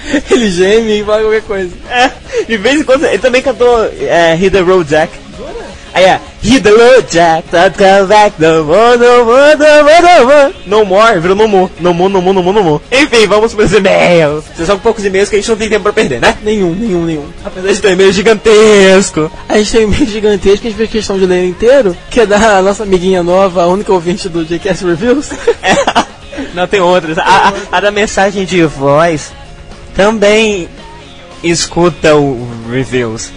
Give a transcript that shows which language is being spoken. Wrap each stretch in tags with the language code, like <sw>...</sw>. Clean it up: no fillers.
<pt>Ele geme e fala qualquer coisa. É, de vez em quando, ele também cantou Hit the Road Jack. Aí é,</pt> <en>Hit the Road Jack, don't come back, no more, no more, no more, no more. No more, virou no more, no more, no more, no more, no more.</en> <pt>Enfim, vamos para os e-mails. Vocês são poucos e-mails que a gente não tem tempo para perder, né? Nenhum. Apesar de ter um e-mail gigantesco. A gente tem um e-mail gigantesco que a gente fez questão de ler inteiro, que é da nossa amiguinha nova, a única ouvinte do JCast Reviews. É. Não, tem outras. A da mensagem de voz também escuta o Reviews.</pt>